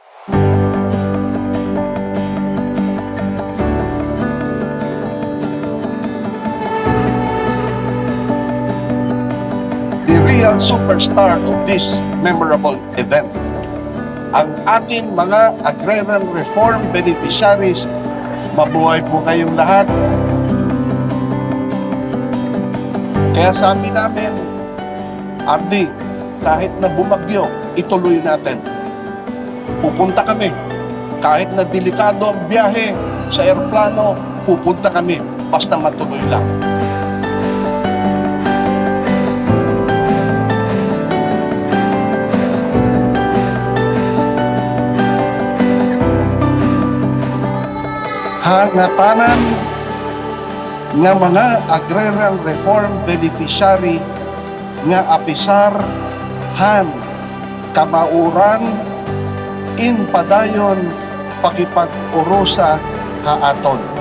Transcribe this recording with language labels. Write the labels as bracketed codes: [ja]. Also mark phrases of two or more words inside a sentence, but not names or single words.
[en] The real superstar of this memorable event, [tl] ang ating mga [en] agrarian reform beneficiaries. [tl] Mabuhay po kayong lahat. Kaya sabi namin, Ardi, kahit na bumagyo, ituloy natin. Pupunta kami. Kahit na delikado ang biyahe sa aeroplano, pupunta kami. Basta matuloy lang. [war] Hangatanan nga mga [en] agrarian reform beneficiary [war] nga apisar han kamauran in padayon pakipag-urusa haaton.